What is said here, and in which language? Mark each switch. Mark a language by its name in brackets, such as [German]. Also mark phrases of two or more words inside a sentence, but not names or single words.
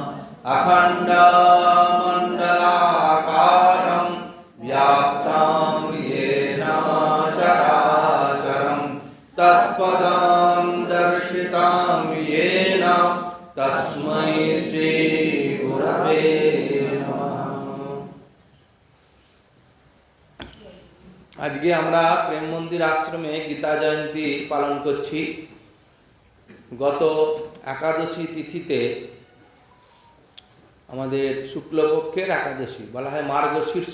[Sanskrit] अखण्डमण्डलाकारं व्याप्तं येन चराचरं तत्पदं दर्शितं येन तस्मै श्री गुरवे नमः। [Bangla] আজকে আমরা প্রেম মন্দির আশ্রমে গীতা জয়ন্তী পালন করছি। গত একাদশী তিথিতে আমাদের শুক্লপক্ষের একাদশী বলা হয় মার্গশীর্ষ।